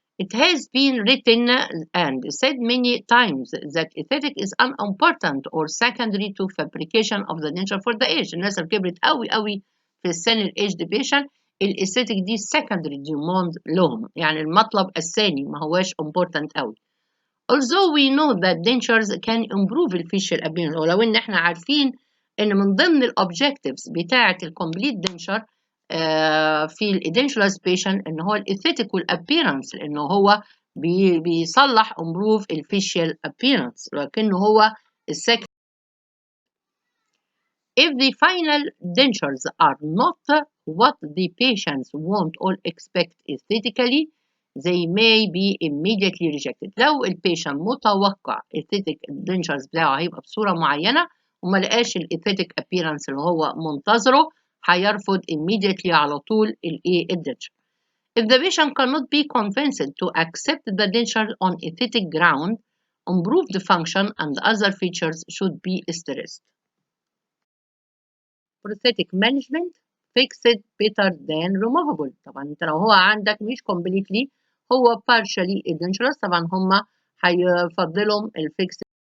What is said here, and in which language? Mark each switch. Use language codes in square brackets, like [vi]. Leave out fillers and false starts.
[en] It has been written and said many times that aesthetic is unimportant or secondary to fabrication of the denture for the age. [ar] الناس اللي كبرت قوي في السن الaged patient الاستاتيك دي [en] secondary demand [ar] لهم، يعني المطلب الثاني ما هواش important قوي. [en] Although we know that dentures can improve the facial appearance، [ar] ولو ان احنا عارفين ان من ضمن الاوبجكتيفز بتاعه الكومبليت دنشر في الادنشلس بيشن ان هو الاثيتيك والابيرنس، لانه هو بيصلح امبروف الفيشيال appearance، لكنه هو السكند. [en] If the final dentures are not what the patients want or expect aesthetically, they may be immediately rejected. [ar] لو البيشنت متوقع [en] aesthetic dentures [ar] بتاعه هيبقى بصورة معينة وما لقاش الاesthetic appearance اللي هو منتظره هيرفض immediately على طول الdenture. [en] If the patient cannot be convinced to accept the denture on aesthetic ground, improved function and other features should be stressed. Prosthetic management fixed better than removable. [ar] طبعا انت لو هو عندك مش completely هو partially dangerous طبعا هم هيفضلهم الفيكس.